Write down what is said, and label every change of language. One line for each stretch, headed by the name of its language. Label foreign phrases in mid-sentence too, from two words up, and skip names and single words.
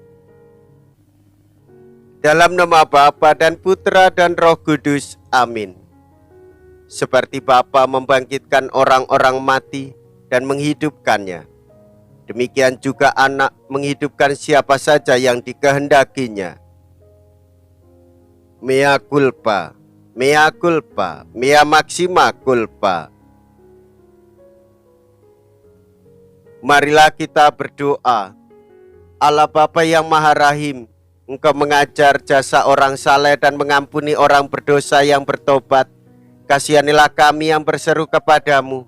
Indonesian: Dalam nama Bapa dan Putra dan Roh Kudus, amin. Seperti Bapa membangkitkan orang-orang mati dan menghidupkannya, demikian juga Anak menghidupkan siapa saja yang dikehendakinya.
Latin: Mea culpa, mea culpa, mea maxima culpa.
Indonesian: Marilah kita berdoa. Allah Bapa yang Maha Rahim, Engkau mengajar jasa orang saleh dan mengampuni orang berdosa yang bertobat. Kasihanilah kami yang berseru kepadamu.